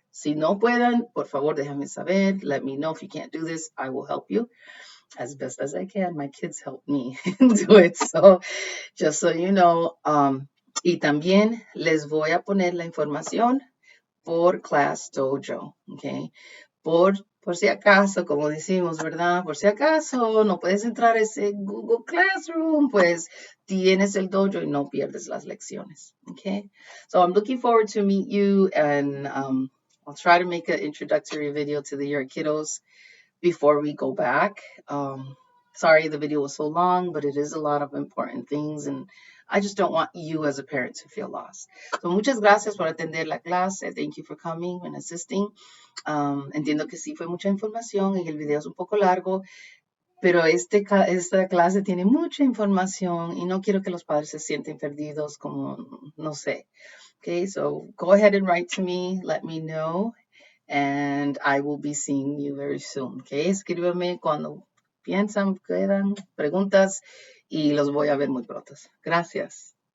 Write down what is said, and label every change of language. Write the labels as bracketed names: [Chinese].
[Spanish] Si no pueden, por favor, déjame saber, [English] let me know if you can't do this, I will help you as best as I can. My kids help me do it, so just so you know. [Spanish] Y también les voy a poner la información por Class Dojo, ¿ok? Por si acaso, como decimos, ¿verdad? Por si acaso no puedes entrar a ese Google Classroom, pues tienes el dojo y no pierdes las lecciones, ¿ok? [English] So I'm looking forward to meet you, and I'll try to make an introductory video to your kiddos before we go back. Sorry the video was so long, but it is a lot of important things, and I just don't want you as a parent to feel lost. [Spanish] So muchas gracias por atender la clase. [English] Thank you for coming and assisting. [Spanish] Entiendo que sí fue mucha información y el video es un poco largo, pero esta clase tiene mucha información y no quiero que los padres se sienten perdidos como, no sé. [English] Okay, so go ahead and write to me, let me know, and I will be seeing you very soon. [Spanish] Okay, escríbeme cuando piensan, quedan preguntas y los voy a ver muy pronto. Gracias.